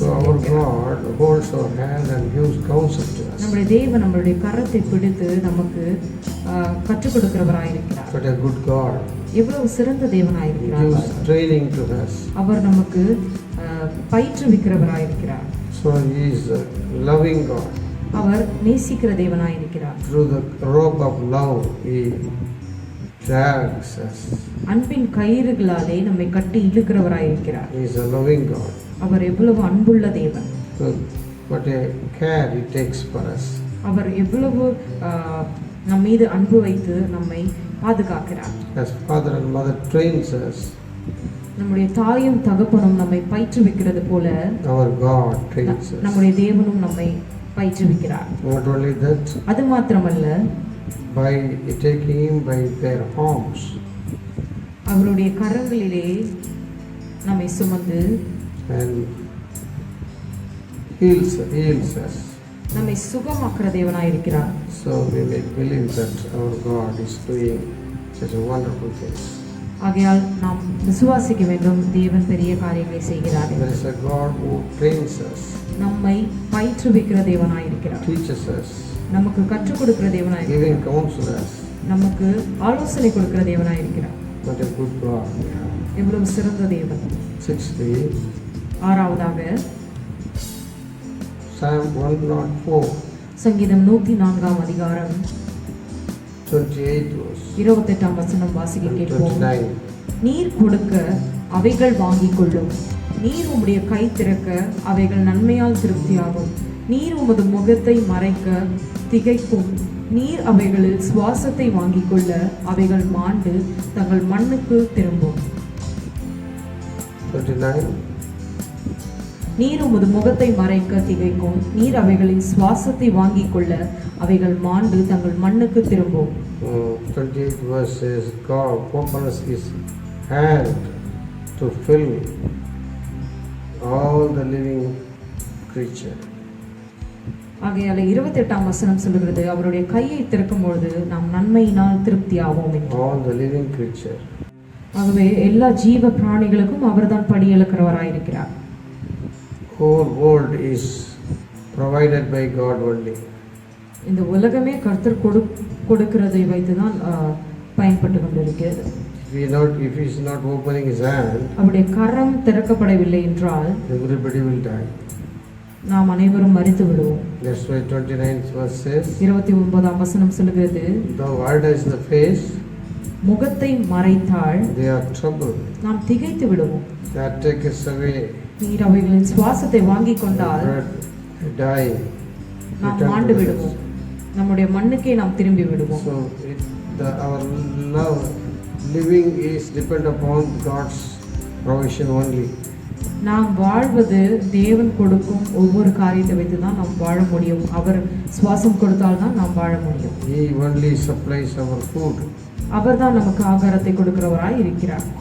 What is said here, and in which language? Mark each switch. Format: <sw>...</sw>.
<en>so our God holds our hand and gives counsel to us.</en> <ta>நம்முடைய தேவன் நம்மளுடைய கரத்தை பிடித்து நமக்கு கற்றுக் கொடுக்கிறவராயிருக்கிறார்.</ta> <en>What a good God.</en> <ta>எவ்வளவு சிறந்த</ta> <en>He</en> <ta>தேவனாயிருக்கிறார்.</ta> <en>gives training to us.</en> <ta>அவர் நமக்கு பயிற்றுவிக்கிறவராயிருக்கிறார்.</ta> <en>So He is a loving God.</en> <ta>அவர் நேசிக்கிற தேவனாயிருக்கிறார்.</ta> <en>Through the rope of love He drags us.</en> <ta>அன்பின் கயிறுகளாலே நம்மை கட்டி இழுக்கிறவராயிருக்கிறார்.</ta> <en>He is a loving God.</en> <ta>அவர் எவ்வளவு அன்புள்ள தேவன்.</ta> <en>So what a care He takes for us.</en> <ta>அவர் எவ்வளவு நம் மீது அன்பு வைத்து நம்மை பாதுகாக்கிறார்.</ta> <en>As father and mother trains us,</en> <ta>நம்முடைய தாயும் தகப்பனும் நம்மை பயிற்றுவிக்கிறது போல</ta> <en>our God trains us.</en> <ta>நம்முடைய தேவனும் நம்மை பயிற்றுவிக்கிறார்.</ta> <en>Not only that,</en> <ta>அது மாத்திரமல்ல,</ta> <en>by taking Him by their arms,</en> <ta>அவருடைய கரங்களிலே நம்மை சுமந்து</ta> <en>and heals us.</en> <ta>நம்மை சுகமாக்குற தேவனாயிருக்கிறார்.</ta> <en>So we may believe that our God is doing such a wonderful things.</en> <ta>ஆகையால் நாம் விசுவாசிக்க வேண்டும், தேவன் பெரிய காரியங்களை செய்கிறார்.</ta> <en>There is a God who trains us,</en> <ta>நம்மை பயிற்றுவிக்கிற தேவனாயிருக்கிறார்.</ta> <en>teaches us,</en> <ta>நமக்கு கற்றுக் கொடுக்கிற தேவனாயிருக்கிறார்.</ta> <en>giving counsel us.</en> <ta>நமக்கு ஆலோசனை கொடுக்கிற தேவனாயிருக்கிறார்.</ta> <en>What a good God we have.</en> <ta>எவ்வளவு சிறந்த தேவன்.</ta> <en>60,</en> <ta>ஆறாவதாக</ta> <en>Psalm 104,</en> <ta>சங்கீதம் 104ஆம் அதிகாரம்</ta> <en>28 verse,</en> <ta>28ஆம் வசனம் வாசிக்க</ta> <en>and</en> <ta>கேட்போம்.</ta> <en>29.</en> <ta>நீர் கொடுக்க அவைகள் வாங்கிக் கொள்ளும், நீர் உம்முடைய கை திறக்க அவைகள் நன்மையால் திருப்தியாகும், நீர் உமது முகத்தை மறைக்க திகைக்கும், நீர் அவைகளில் சுவாசத்தை வாங்கிக் கொள்ள அவைகள் மாண்டு தங்கள் மண்ணுக்கு திரும்பும்.</ta> <en>29.</en> <ta>நீர் உமது முகத்தை மறைக்க திகைக்கும், நீர் அவைகளின் சுவாசத்தை வாங்கிக் கொள்ள அவைகள் மாண்டு தங்கள் மண்ணுக்கு திரும்பும்.</ta> <en>28 verse says, God opens His hand to fill all the living creature.</en> <ta>ஆகையால 28ஆம் வசனம் சொல்லுகிறது, அவருடைய கையை திறக்கும் பொழுது நாம் நன்மையினால் திருப்தி ஆவோம் என்று.</ta> <en>All the living creature.</en> <ta>ஆகவே எல்லா ஜீவ பிராணிகளுக்கும் அவர்தான் படியெழுக்கிறவராயிருக்கிறார்.</ta> <en>Whole world is provided by God only.</en> <ta>இந்த உலகமே கர்த்தர் கொடுக்கிறதை வைத்துதான் பயன்பட்டு கொண்டிருக்கிறது.</ta> <en>If He is not opening His hand,</en> <ta>அவருடைய கரம் திறக்கப்படவில்லை என்றால்</ta> <en>everybody will die.</en> <ta>நாம் அனைவரும் மரித்து விடுவோம்.</ta> <en>That's why 29th verse says,</en> <ta>29ஆம் வசனம் சொல்லுகிறது,</ta> <en>thou hidest the face,</en> <ta>முகத்தை மறைத்தால்</ta> <en>they are troubled.</en> <ta>நாம் திகைத்து விடுவோம்.</ta> <en>That taketh away</en> <ta>நீர் அவைகளின் சுவாசத்தை வாங்கிக் கொண்டால்</ta> <en>breath, die.</en> <ta>நாம்</ta> <en>Return</en> <ta>மாண்டு</ta> <en>to</en> <ta>விடுவோம், நம்முடைய மண்ணுக்கே நாம் திரும்பி விடுவோம்.</ta> <en>So our love living is depend upon God's provision only.</en> <ta>நாம் வாழ்வது தேவன் கொடுக்கும் ஒவ்வொரு காரியத்தை வைத்து தான் நாம் வாழ முடியும். அவர் சுவாசம் கொடுத்தால் தான் நாம் வாழ முடியும்.</ta> <en>He only supplies our food.</en> <ta>அவர் தான் நமக்கு ஆகாரத்தை கொடுக்கிறவராய் இருக்கிறார்.</ta>